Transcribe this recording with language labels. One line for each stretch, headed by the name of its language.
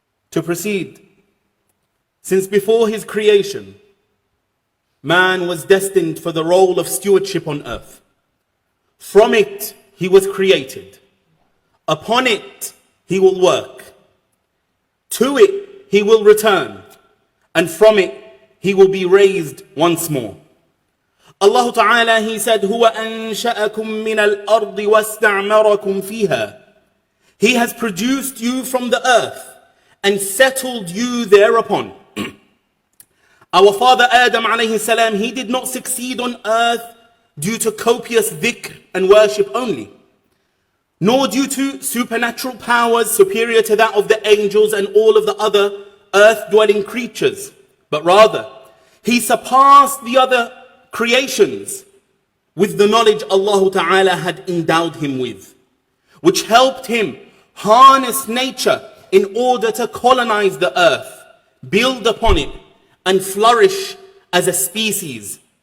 English: To proceed, since before his creation, man was destined for the role of stewardship on earth. From it, he was created. Upon it, he will work. To it, he will return. And from it, he will be raised once more. Allah Ta'ala, he said,
Arabic: هُوَ أَنشَأَكُم مِّنَ الْأَرْضِ وَاسْتَعْمَرَكُم فِيهَا.
English: He has produced you from the earth and settled you thereupon. Our father Adam alayhi salam, he did not succeed on earth due to copious dhikr and worship only, nor due to supernatural powers superior to that of the angels and all of the other earth-dwelling creatures, but rather, he surpassed the other creations with the knowledge Allah Ta'ala had endowed him with, which helped him harness nature in order to colonize the earth, build upon it, and flourish as a species.